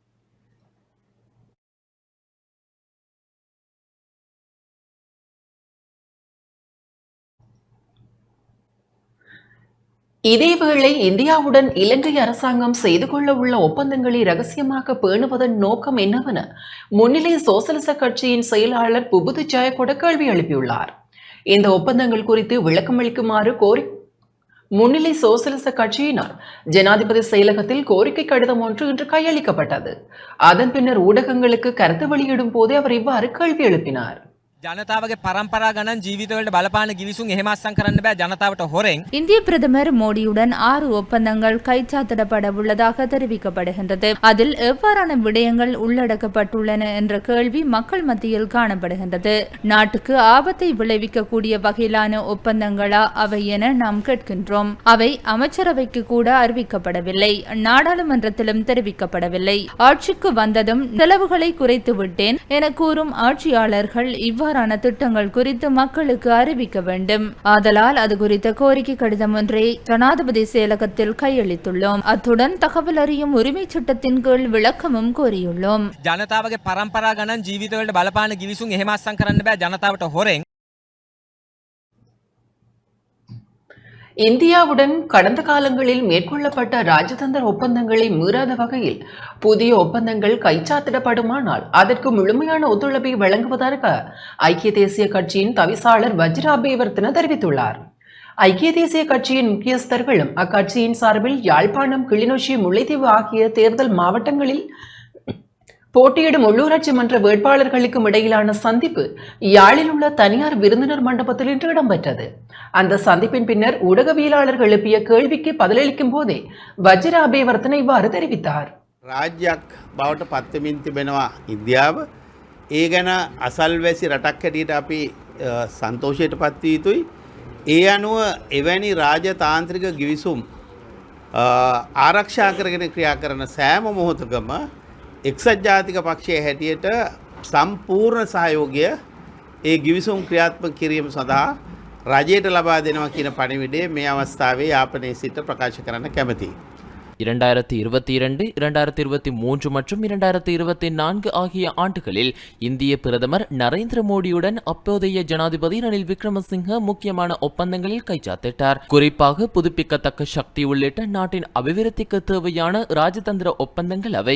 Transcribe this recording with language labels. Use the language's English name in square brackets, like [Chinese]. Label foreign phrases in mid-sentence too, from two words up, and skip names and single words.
[Tamil] இதேவேளை இந்தியாவுடன் இலங்கை அரசாங்கம் செய்து கொள்ள உள்ள ஒப்பந்தங்களை ரகசியமாக பேணுவதன் நோக்கம் என்னவென முன்னிலை சோசலிச கட்சியின் செயலாளர் புபுது ஜெயகொட கேள்வி எழுப்பியுள்ளார். இந்த ஒப்பந்தங்கள் குறித்து விளக்கமளிக்குமாறு முன்னிலை சோசலிச கட்சியினால் ஜனாதிபதி செயலகத்தில் கோரிக்கை கடிதம் ஒன்று இன்று கையளிக்கப்பட்டது. அதன் பின்னர் ஊடகங்களுக்கு கருத்து வெளியிடும் போதே அவர் இவ்வாறு கேள்வி எழுப்பினார். [Sinhala] ජනතාවගේ පරම්පරා ගණන් ජීවිතවලට බලපාන ගිවිසුම් එහෙම අත්සන් කරන්න බෑ ජනතාවට හොරෙන්. [Tamil] இந்திய பிரதமர் மோடியுடன் 6 ஒப்பந்தங்கள் கைச்சாத்திடப்பட உள்ளதாக தெரிவிக்கப்படுகின்றது. அதில் எவ்வாறான விடயங்கள் உள்ளடக்கப்பட்டுள்ளன என்ற கேள்வி மக்கள் மத்தியில் காணப்படுகின்றது. நாட்டுக்கு ஆபத்தை விளைவிக்கக்கூடிய வகையிலான ஒப்பந்தங்களா அவை என நாம் கேட்கின்றோம். அவை அமைச்சரவைக்கு கூட அறிவிக்கப்படவில்லை, நாடாளுமன்றத்திலும் தெரிவிக்கப்படவில்லை. ஆட்சிக்கு வந்ததும் செலவுகளை குறைத்து விட்டேன் என கூறும் ஆட்சியாளர்கள் இவ்வாறு திட்டங்கள் குறித்து மக்களுக்கு அறிவிக்க வேண்டும். ஆதலால் அது குறித்த கோரிக்கை கடிதம் ஒன்றை ஜனாதிபதி செயலகத்தில் கையளித்துள்ளோம். அத்துடன் தகவல் அறியும் உரிமை சட்டத்தின் கீழ் விளக்கமும் கோரியுள்ளோம். [Sinhala] ජනතාවගේ පරම්පරා ගණන් ජීවිතවලට බලපාන ගිවිසුම් එහෙම අත්සන් කරන්න බෑ ජනතාවට හොරෙන්. [Tamil] இந்தியாவுடன் கடந்த காலங்களில் மேற்கொள்ளப்பட்ட ராஜதந்திர ஒப்பந்தங்களை மீறாத வகையில் புதிய ஒப்பந்தங்கள் கைச்சாத்திடப்படுமானால் அதற்கு முழுமையான ஒத்துழைப்பை வழங்குவதாக ஐக்கிய தேசிய கட்சியின் தவிசாளர் வஜ்ர அபேவர்த்தன தெரிவித்துள்ளார். ஐக்கிய தேசிய கட்சியின் முக்கியஸ்தர்களும் அக்கட்சியின் சார்பில் யாழ்ப்பாணம், கிளிநொச்சி, முல்லைத்தீவு ஆகிய தேர்தல் மாவட்டங்களில் போட்டியிடும் உள்ளூராட்சி மன்ற வேட்பாளர்களுக்கும் இடையிலான சந்திப்பு யாழில் உள்ள தனியார் விருந்தினர் மண்டபத்தில் இன்று இடம்பெற்றது. அந்த சந்திப்பின் பின்னர் ஊடகவியலாளர்கள் எழுப்பிய கேள்விக்கு பதிலளிக்கும் போதே வஜ்ர அபேவர்த்தன இவ்வாறு தெரிவித்தார். [Sinhala] රාජ්‍යයක් බවට පත්වෙමින් තිබෙනවා ඉන්දියාව. ඒ ගැන අසල්වැසි රටක් හැටියට අපි සන්තෝෂයට පත් විය යුතුයි. ඒ අනුව එවැනි රාජතාන්ත්‍රික ගිවිසුම් ආරක්ෂා කරගෙන ක්‍රියා කරන සෑම මොහොතකම එක්සත් ජාතික පක්ෂයේ හැටියට සම්පූර්ණ සහයෝගය ඒ ගිවිසුම් ක්‍රියාත්මක කිරීම සඳහා රජයට ලබා දෙනවා කියන පණිවිඩය මේ අවස්ථාවේ යාපනයේ සිට ප්‍රකාශ කරන්න කැමැතියි. [Tamil] 2022, 2023 மற்றும் 2024 ஆகிய ஆண்டுகளில் இந்திய பிரதமர் நரேந்திர மோடியுடன் அப்போதைய ஜனாதிபதி ரணில் விக்ரமசிங்க முக்கியமான ஒப்பந்தங்களில் கைச்சாத்திட்டார். குறிப்பாக புதுப்பிக்கத்தக்க சக்தி உள்ளிட்ட நாட்டின் அபிவிருத்திக்கு தேவையான ராஜதந்திர ஒப்பந்தங்கள் அவை.